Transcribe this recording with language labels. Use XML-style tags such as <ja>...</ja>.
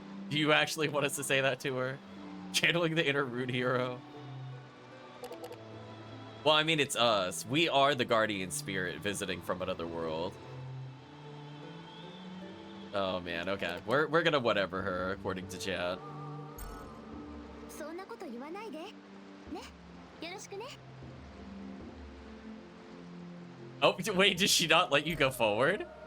<en>Do you actually want us to say that to her? Channeling the inner rude hero. Well, I mean, it's us. We are the guardian spirit visiting from another world. Oh man, okay. We're gonna whatever her according to chat.</en> <ja>そんなこと言わないで。ね。よろしくね。</ja> <en>Oh, wait, did she not let you go forward?</en>